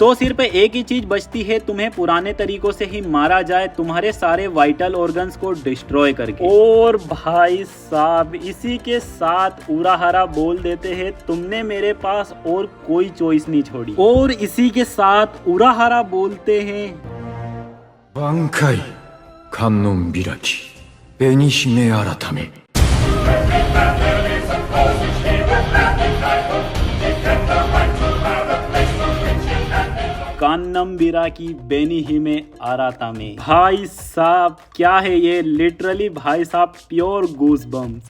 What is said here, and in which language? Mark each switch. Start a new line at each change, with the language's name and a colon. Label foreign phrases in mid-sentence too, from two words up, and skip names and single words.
Hindi: तो सिर्फ एक ही चीज बचती है, तुम्हें पुराने तरीकों से ही मारा जाए, तुम्हारे सारे
English: vital organs
Hindi: को डिस्ट्रॉय करके। और भाई साहब इसी के साथ उराहारा बोल देते हैं तुमने मेरे पास और कोई चॉइस नहीं छोड़ी, और इसी के साथ उराहारा बोलते हैं
Japanese: 挽回観音開き紅姫改め कान्नम बिरा की बेनी ही में आराता में।
Hindi: भाई साहब क्या है ये, लिटरली भाई साहब
English: pure goose bumps.